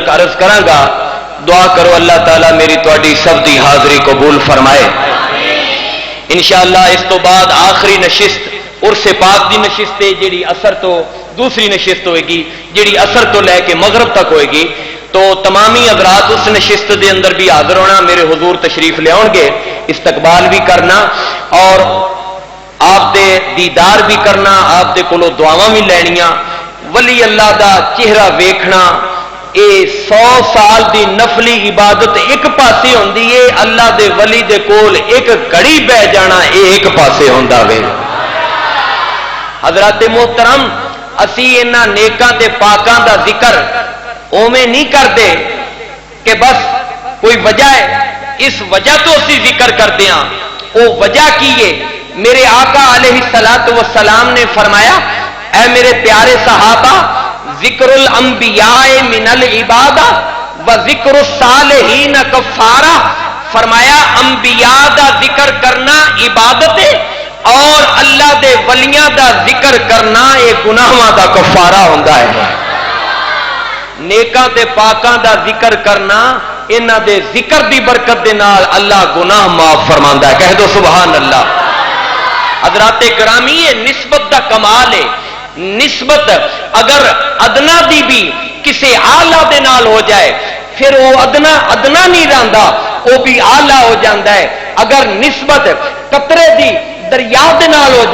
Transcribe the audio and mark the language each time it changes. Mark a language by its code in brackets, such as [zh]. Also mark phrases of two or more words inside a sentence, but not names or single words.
[pa] عرض کراں گا دعا کرو اللہ تعالیٰ میری تواڈی سب دی حاضری قبول فرمائے انشاءاللہ اس تو بعد آخری نشست عرس پاک دی نشست ہے جیڑی اثر تو دوسری نشست ہوئے گی جیڑی اثر تو لے کے مغرب تک ہوئے گی تو تمامی حضرات اس نشست دے اندر بھی حاضر ہونا میرے حضور تشریف لے آؤ گے استقبال بھی کرنا اور آپ دے دیدار بھی کرنا آپ دے کولو دعاواں بھی لینیاں ولی اللہ دا چہرہ ویکھنا اے 100 سال دی نفلی عبادت ایک پاسے ہوندی ہے اللہ دے ولی دے کول ایک گھڑی بہ جانا اے ایک پاسے ہوندا وے حضرات محترم اسی انہاں نیکاں تے پاکاں دا ذکر اوویں نہیں کردے کہ بس کوئی وجہ ہے اس وجہ تو اسی ذکر کردے ہاں او وجہ کی ہے میرے آقا علیہ الصلوۃ والسلام نے فرمایا اے میرے پیارے صحابہ [ar] ذکر الانبیاء من العبادہ و ذکر الصالحین کفارہ [pa] فرمایا انبیاء دا ذکر کرنا عبادت ہے اور اللہ دے ولیاں دا ذکر کرنا یہ گناہاں دا کفارہ ہوندا ہے نیکاں تے پاکاں دا ذکر کرنا انہاں دے ذکر دی برکت دے نال اللہ گناہ معاف فرماندا ہے کہہ دو سبحان اللہ حضرات گرامی یہ نسبت دا کمال ہے نسبت اگر ادنا دی بھی کسی اعلیٰ دے نال ہو جائے پھر وہ ادنا نہیں رہندا وہ بھی اعلیٰ ہو جاندہ ہے اگر نسبت قطرے دی دریا دے نال ہو